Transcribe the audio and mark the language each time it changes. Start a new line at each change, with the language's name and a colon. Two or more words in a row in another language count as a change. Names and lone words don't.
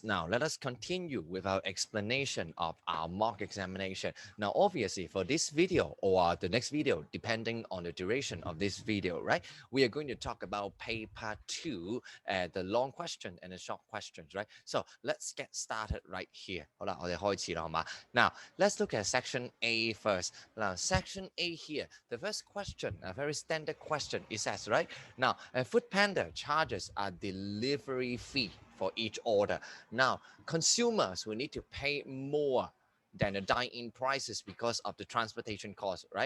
English: Now let us continue with our explanation of our mock examination. Now, obviously, for this video or the next video, depending on the duration of this video, right, we are going to talk about paper two, the long question and the short questions, right? So let's get started right here.
Cantonese: 好啦，我哋開始啦，好嘛?
English: Now, let's look at section A first. Now, section A here, the first question, a very standard question, it says, right? Now, a Food Panda charges a delivery fee for each order. Now, consumers will need to pay more than the dine-in prices because of the transportation cost, right?